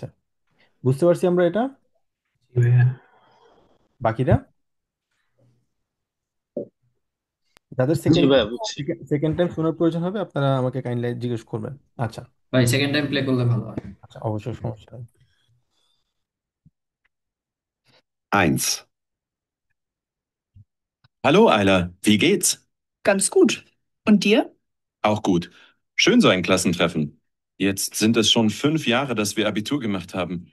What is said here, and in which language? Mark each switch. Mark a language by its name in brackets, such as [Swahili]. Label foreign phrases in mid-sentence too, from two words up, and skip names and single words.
[Bangla] বুঝতে পারছি আমরা এটা। বাকিরা যাদের জি সেকেন্ড ভাইয়া, বুঝছি। [English] second time [Bangla] শোনার প্রয়োজন হবে আপনারা আমাকে কাইন্ডলি জিজ্ঞেস করবেন। আচ্ছা। ভাই [English] second time [Bangla] প্লে করলে ভালো হয়। আচ্ছা, অবশ্যই, সমস্যা নেই। [German] Eins. Hallo, Ayla. Wie geht's? Ganz gut. Und dir? Auch gut. Schön so ein Klassentreffen. Jetzt sind es schon 5 Jahre, dass wir Abitur gemacht haben.